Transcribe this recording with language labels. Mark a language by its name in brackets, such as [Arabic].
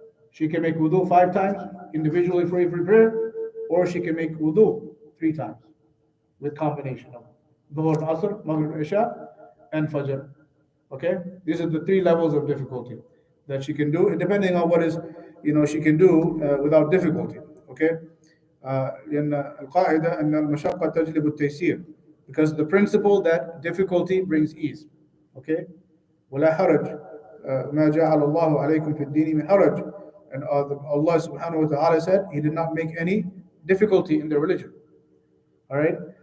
[English] She can make wudu 5 times individually for every prayer, or she can make wudu 3 times with combination of Dhuhr, Asr, Maghrib, Isha, and Fajr. Okay? These are the 3 levels of difficulty that she can do, depending on what is, she can do without difficulty. Okay? [Arabic] لأن القاعدة أن المشقة تجلب التيسير, [English] because the principle that difficulty brings ease. Okay? [Arabic] ولا حرج ما جعل الله عليكم في الدين من حرج. [English] And Allah subhanahu wa ta'ala said He did not make any difficulty in the religion. All right?